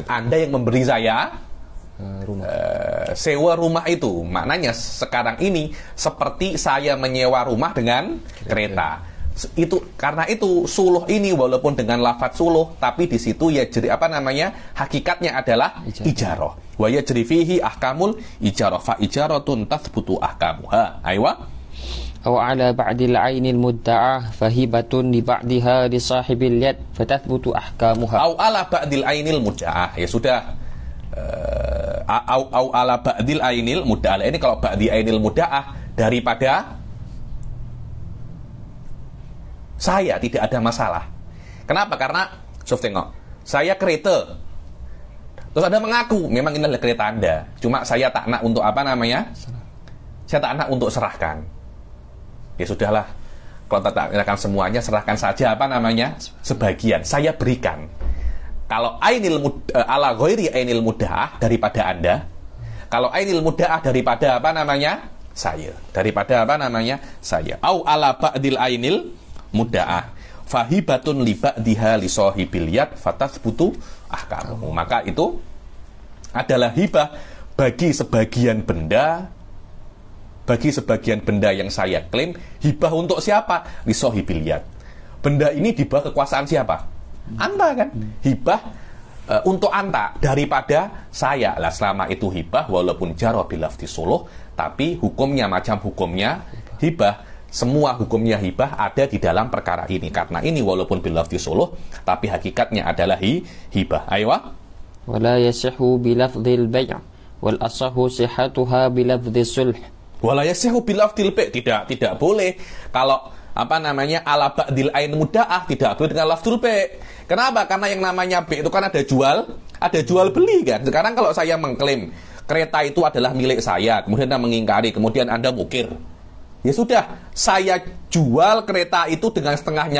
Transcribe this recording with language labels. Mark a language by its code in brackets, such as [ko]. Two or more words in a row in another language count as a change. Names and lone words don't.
[id] Anda yang memberi saya sewa rumah itu. Maknanya sekarang ini seperti saya menyewa rumah dengan kereta. Itu karena itu suluh ini walaupun dengan lafadz suluh tapi di situ ya jadi apa namanya, hakikatnya adalah ijarah. [ar] ويجري فيه أحكام الإجارة فإجارة تثبت أحكامها. أيوه. أو على بعض العين المدعاة فهبة لبعضها لصاحب اليد فتثبت أحكامها. أو على بعض العين المدعاة, [id] ya sudah. [ar] أو على بعض العين المدعاة. [id] Ini kalau [ar] بعض العين المدعاة [id] daripada saya tidak ada masalah. Kenapa? Karena tengok, saya kereta. Terus Anda mengaku memang ini adalah kereta Anda. [ms] Cuma saya tak nak untuk apa namanya? Saya tak nak untuk serahkan. [id] Ya sudahlah. [ms] Kalau tak serahkan semuanya, serahkan saja apa namanya? [id] Sebagian saya berikan. Kalau [ar] على غير العين المدعاة [id] daripada Anda. Kalau [ar] العين المدعاة [id] daripada apa namanya? Saya. Daripada apa namanya? Saya. [ar] أو على بعض العين المدعاة فهبة لبعضها لصاحب اليد فتثبت أحكامه. [id] Maka itu adalah hibah bagi sebagian benda yang saya klaim. Hibah untuk siapa? [ar] لصاحب اليد. [id] Benda ini di bawah kekuasaan siapa? Anda kan? Hibah untuk Anda daripada saya. Lah selama itu hibah walaupun jarah [ar] باللفظ [id] suluh, tapi hukumnya macam hukumnya hibah, semua hukumnya hibah ada di dalam perkara ini. Karena ini walaupun [ar] بلفظ صلح, [id] tapi hakikatnya adalah hibah. Ayo. [ar] ولا يصح بلفظ البيع والأصح صحتها بلفظ الصلح. ولا يصح بلفظ البيع', [id] tidak boleh kalau [ar] على بعض العين المدعاة, [id] tidak boleh dengan [ar] لفظ البيع'. [id] Kenapa? Karena yang namanya bai' itu kan ada jual beli kan. Sekarang kalau saya mengklaim kereta itu adalah milik saya, kemudian Anda mengingkari, kemudian Anda mukir, ya sudah, saya jual kereta itu dengan setengahnya.